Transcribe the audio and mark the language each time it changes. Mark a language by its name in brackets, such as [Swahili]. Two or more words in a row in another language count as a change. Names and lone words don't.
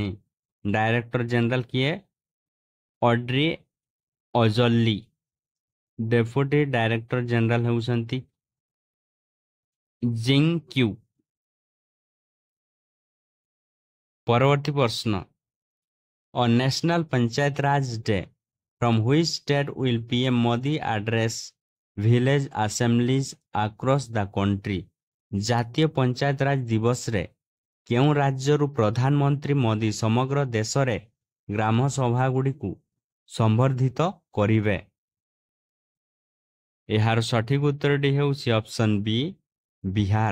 [English] director general [Odia] କିଏ? ଅଡ୍ରି ଅଜଲି। [English] deputy director general [Odia] ହେଉଛନ୍ତି ଜିଙ୍ଗ କ୍ୟୁ। ପରବର୍ତ୍ତୀ ପ୍ରଶ୍ନ, [English] ଅ ନ୍ୟାସନାଲ ପଞ୍ଚାୟତ ରାଜ ଡେ from which state will PM Modi address village assemblies across the country? [Odia] ଜାତୀୟ ପଞ୍ଚାୟତ ରାଜ ଦିବସରେ କେଉଁ ରାଜ୍ୟରୁ ପ୍ରଧାନମନ୍ତ୍ରୀ ମୋଦି ସମଗ୍ର ଦେଶରେ ଗ୍ରାମ ସଭାଗୁଡ଼ିକୁ ସମ୍ବର୍ଦ୍ଧିତ କରିବେ? ଏହାର ସଠିକ ଉତ୍ତରଟି ହେଉଛି ଅପସନ୍ ବି, ବିହାର।